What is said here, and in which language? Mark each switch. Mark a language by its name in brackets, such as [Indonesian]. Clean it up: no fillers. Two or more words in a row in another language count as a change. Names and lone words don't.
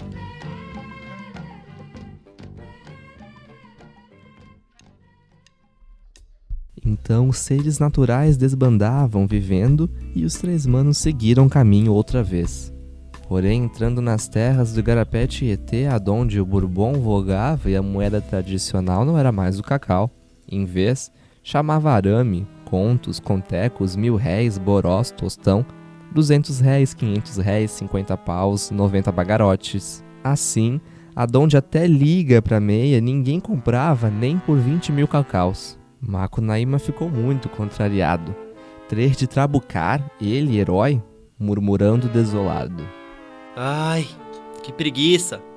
[Portuguese] Então os seres naturais desbandavam vivendo e os três manos seguiram caminho outra vez. Porém, entrando nas terras do Igarapé Tietê, aonde o Bourbon vogava e a moeda tradicional não era mais o cacau. Em vez, chamava arame, contos, contecos, 1.000 réis, borós, tostão, 200 réis, 500 réis, 50 paus, 90 bagarotes. Assim, aonde até liga pra meia, ninguém comprava nem por 20.000 cacaus. Macunaíma ficou muito contrariado. Ter de trabucar, ele, herói, murmurando desolado. Ai, que preguiça.